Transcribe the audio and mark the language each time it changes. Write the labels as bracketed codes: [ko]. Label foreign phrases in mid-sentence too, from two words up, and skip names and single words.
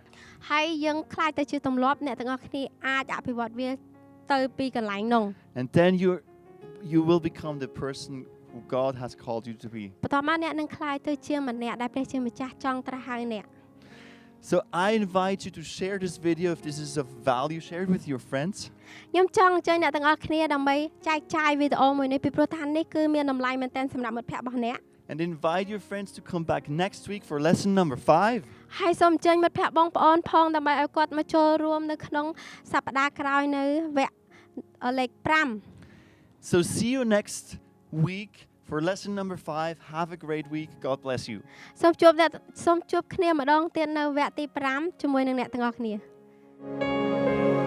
[km] ហើយយើងខ្លាចទៅជាទម្លាប់អ្នកទាំងអស់គ្នាអាចអភិវឌ្ឍវាទៅពីកន្លែងនោះ [en] And then you will become the person who God has called you to be. [km] បន្ទាប់មកអ្នកនឹងខ្លាចទៅជាម្នាក់ដែលព្រះជាម្ចាស់ចង់ត្រាស់ហៅអ្នក [en] So I invite you to share this video if this is of value. Share it with your friends. [km] ខ្ញុំចង់អញ្ជើញអ្នកទាំងអស់គ្នាដើម្បីចែកចាយវីដេអូមួយនេះពីព្រោះថានេះគឺមានតម្លៃមែនទែនសម្រាប់មិត្តភក្តិរបស់អ្នក [en] And invite your friends to come back next week for lesson number 5. [km] ហើយសូមអញ្ជើញមិត្តភក្តិបងប្អូនផងដើម្បីឲ្យគាត់មកចូលរួមនៅក្នុងសប្តាហ៍ក្រោយនៅវគ្គលេខ5 [en] So see you next week For lesson number 5, have a great week. God bless you. [km] សូមជួបគ្នាម្ដងទៀតនៅវគ្គទី5ជាមួយនឹងអ្នកទាំងអស់គ្នា